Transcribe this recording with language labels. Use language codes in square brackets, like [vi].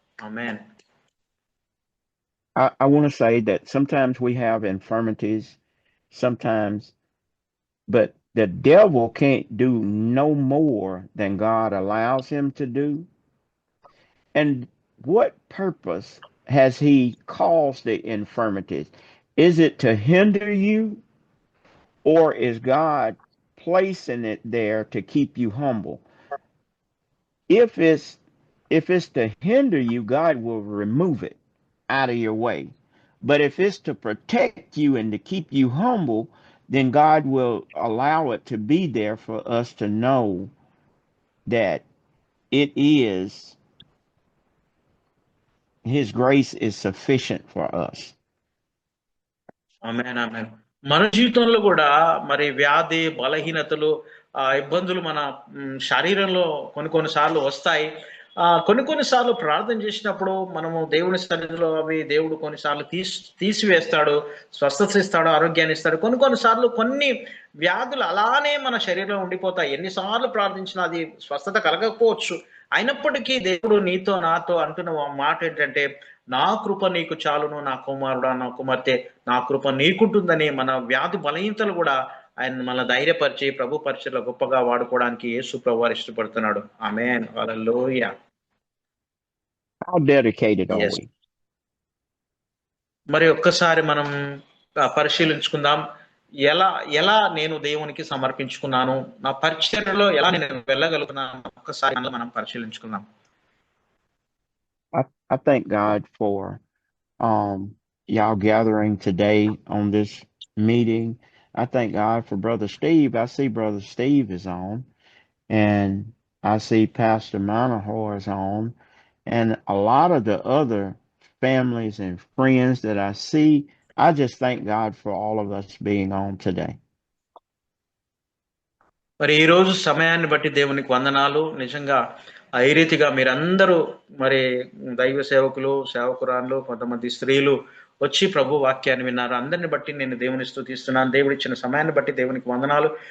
[te] Amen. [en] I want to say that sometimes we have infirmities, but the devil can't do no more than God allows him to do. And what purpose has he caused the infirmities? Is it to hinder you, or is God placing it there to keep you humble? If it's to hinder you, God will remove it out of your way. But if it's to protect you and to keep you humble, then God will allow it to be there for us to know that it is His grace is sufficient for us. [te] ఆమేన్, ఆమేన్. మన జీవితంలో కూడా మరి వ్యాధి, బలహీనతలు, ఇబ్బందులు మన శరీరంలో కొన్నిసార్లు వస్తాయి. కొన్నిసార్లు ప్రార్థన చేసినప్పుడు మనము దేవుని సన్నిధిలో అవి దేవుడు కొన్నిసార్లు తీసివేస్తాడు, స్వస్థత ఇస్తాడు, ఆరోగ్యాన్ని ఇస్తాడు. కొన్నిసార్లు కొన్ని వ్యాధులు అలానే మన శరీరంలో ఉండిపోతాయి. ఎన్నిసార్లు ప్రార్థించినా అది స్వస్థత కలగకపోవచ్చు. అయినప్పటికీ దేవుడు నీతో నాతో అంటున్న మాట ఏంటంటే, నా కృప నీకు చాలును, నా కుమారుడా, నా కుమార్తె, నా కృప నీకుంటుందని మన వ్యాధి బలహీనతలు కూడా ఆయన మన ధైర్యపరిచి ప్రభు పరిచయలో గొప్పగా వాడుకోవడానికి యేసు ప్రభువారు ఇష్టపడుతున్నాడు. ఆమేన్, హల్లెలూయా. [en] How dedicated are we? [te] మరి ఒక్కసారి మనం పరిశీలించుకుందాం. ఎలా నేను దేవునికి సమర్పించుకున్నాను, నా పరిచర్యలో ఎలా నేను వెళ్ళగలుగుతున్నాను, ఒక్కసారి మనం పరిశీలించుకుందాం. [en] I thank God for y'all gathering today on this meeting. I thank God for Brother Steve. I see Brother Steve is on, and I see Pastor Manahor is on, and a lot of the other families and friends that I see. I just thank God for all of us being on today. [te] మరి ఈ రోజు సమయాన్ని బట్టి దేవునికి వందనాలు. నిజంగా ఈ రీతిగా మీరందరూ మరి దైవ సేవకులు, సేవకురాళ్ళు, కొంతమంది స్త్రీలు వచ్చి ప్రభు వాక్యాన్ని విన్నారు. అందరిని బట్టి నేను దేవుని స్తుతిస్తున్నాను. దేవుడు ఇచ్చిన సమయాన్ని బట్టి దేవునికి వందనాలు.